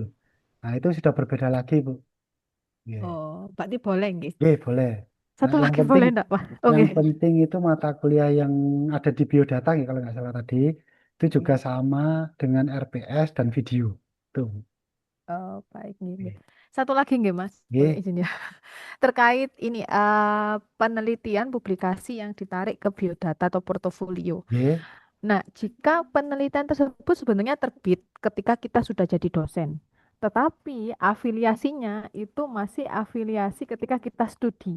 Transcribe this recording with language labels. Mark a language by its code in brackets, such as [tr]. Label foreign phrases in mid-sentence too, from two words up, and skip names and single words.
[id] Nah, itu sudah berbeda lagi Bu. Nggih. Oh, berarti boleh, nggih. Nggih, boleh. Nah, Satu yang lagi penting boleh enggak, Pak? yang Oke. penting itu mata kuliah yang ada di biodata ya kalau nggak salah tadi itu juga sama dengan RPS dan video. Tuh. Oh, baik, nggih, nggih. Nggih. Satu lagi nggih, Mas. Boleh Nggih, izin ya. Terkait ini penelitian publikasi yang ditarik ke biodata atau portofolio. nggih. Nah, jika penelitian tersebut sebenarnya terbit ketika kita sudah jadi dosen, tetapi afiliasinya itu masih afiliasi ketika kita studi.